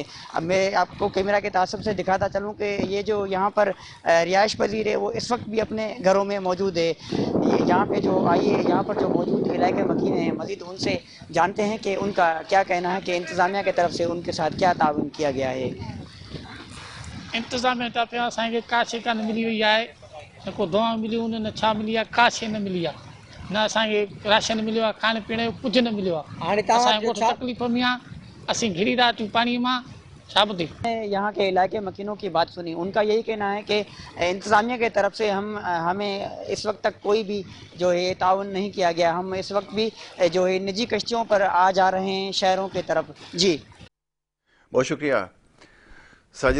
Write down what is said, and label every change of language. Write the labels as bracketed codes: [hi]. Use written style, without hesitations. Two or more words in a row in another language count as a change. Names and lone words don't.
[ur] اب میں آپ کو کیمرہ کے تعصب سے دکھاتا چلوں کہ یہ جو یہاں پر رہائش پذیر ہے وہ اس وقت بھی اپنے گھروں میں موجود ہے. یہاں پہ جو آئیے یہاں پر جو موجود علاقے مکین ہیں مزید ان سے جانتے ہیں کہ ان کا کیا کہنا ہے کہ انتظامیہ کی طرف سے ان کے ساتھ کیا تعاون کیا گیا ہے. [sd] इंतज़ाम था पिया असांखे का शइ कान मिली हुई आहे, न को दवा मिलियूं न छा मिली आहे, का शइ न मिली आहे, न असांखे राशन मिलियो आहे, खाइण पीअण जो कुझु न मिलियो आहे. हाणे असांखे खोड़ तकलीफ़ में आहे, असीं घिरी रहा थियूं पाणीअ मां. [ur] یہاں کے علاقے مکینوں کی بات سنی. ان کا یہی کہنا ہے کہ انتظامیہ کی طرف سے ہمیں اس وقت تک کوئی بھی جو ہے تعاون نہیں کیا گیا. ہم اس وقت بھی جو ہے نجی کشتیوں پر آ جا رہے ہیں شہروں کی طرف. جی بہت شکریہ ساجد.